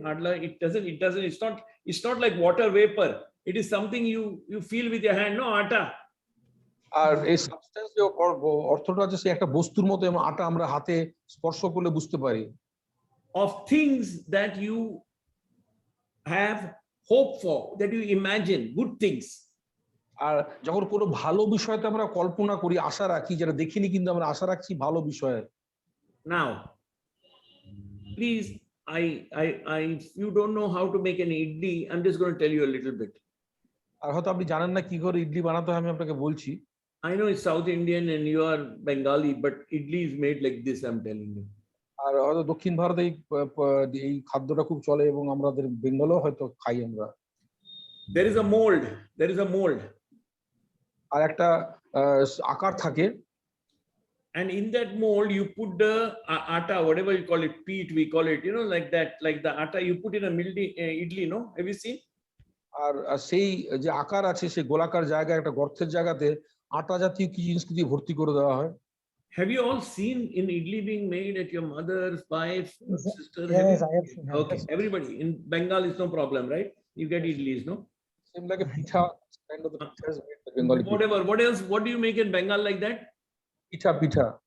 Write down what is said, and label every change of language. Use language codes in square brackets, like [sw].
[en] It doesn't, it's not like water vapor. It is something you feel with your hand, no, atta. [bn] আর এই substance যে অর্থটা আছে সে একটা বস্তুর মতো, এবং আটা আমরা হাতে স্পর্শ করলে বুঝতে পারি। [en] Of things that you have hope for, that you imagine, good things. [bn] আর যখন কোনো ভালো বিষয়তে আমরা কল্পনা করি, আশা রাখি, যেটা দেখিনি কিন্তু আমরা আশা রাখছি ভালো বিষয়ে। [en] Now, please, if you don't know how to make an idli, I'm just going to tell you a little bit. [bn] আর হয়তো আপনি জানেন না কি করে ইডলি বানাতে হয়, আমি আপনাকে বলছি। [en] I know it's South Indian and you are Bengali, but idli is made like this, I'm telling you. [bn] আর হয়তো দক্ষিণ ভারতে এই খাদ্যটা খুব চলে, এবং আমাদের বেঙ্গলেও হয়তো খাই আমরা। [en] There is a mold. [bn] আর একটা আকার থাকে, [en] and in that mold you put the atta, whatever you call it, peat we call it, like that, like the atta you put in a idli, no? Have you seen? [bn] আর সেই যে আকার আছে সেই গোলাকার জায়গায় একটা গর্তের জায়গাতে আটা জাতীয় কি জিনিস দিয়ে ভর্তি করে দেওয়া হয়। [en] Have you all seen in idli being made at your mother's wife, sister? Yes, I have seen. Okay, everybody in Bengal is no problem, right? You get idlis, no? Same like a pitha, kind of the pitha is made by Bengali people. Whatever. What else? What do you make in Bengal like that? Pitha.